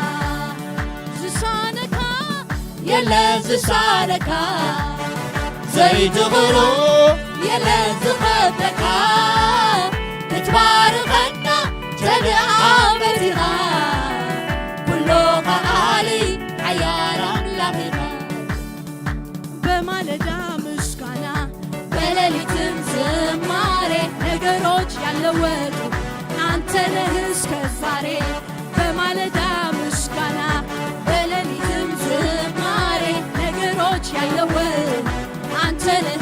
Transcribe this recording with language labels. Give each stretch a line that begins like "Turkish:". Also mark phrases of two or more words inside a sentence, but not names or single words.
Tigrinya: ዝሳነካ የለን ዝሳነካ ዘይትኽእሎ የለን ዝኸብደካ ክትባርኸና ተደኣፈት ኢኻ ኩሉ ከኣሊ ሓያል ኣምላኽ ኢኻ
Amharic: በማለዳ ምስጋና በሌሊትም ዝማሬ ነገሮች ያለወጡ አንተ ነህ እስከ ዛሬ በማለዳ ምስጋና በሌሊትም ዝማሬ ነገሮች ያለወጡ አንተ ነህ